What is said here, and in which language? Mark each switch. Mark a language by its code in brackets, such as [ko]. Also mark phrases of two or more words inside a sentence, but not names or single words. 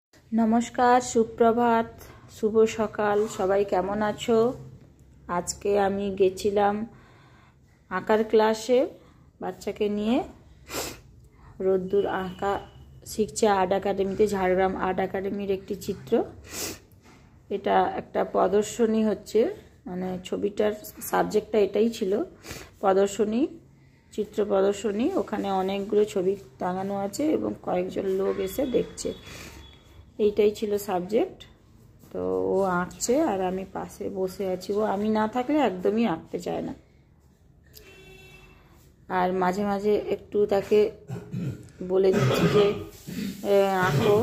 [bn] নমস্কার সুপ্রভাত শুভ সকাল সবাই কেমন আছো। আজকে আমি গেছিলাম আঁকার ক্লাসে বাচ্চাকে নিয়ে রোদ্দুর আঁকা শিখছে আর্ট একাডেমিতে ঝাড়গ্রাম আর্ট একাডেমির একটি চিত্র। এটা একটা প্রদর্শনী হচ্ছে মানে ছবিটার সাবজেক্টটা এটাই ছিল প্রদর্শনী চিত্র প্রদর্শনী। ওখানে অনেকগুলো ছবি টাঙানো আছে এবং কয়েকজন লোক এসে দেখছে। এইটাই ছিল সাবজেক্ট। তো ও আঁকছে আর আমি পাশে বসে আছি। ও আমি না থাকলে একদমই আঁকতে চায় না। আর মাঝে মাঝে একটু তাকে বলে দিচ্ছি যে আঁকো।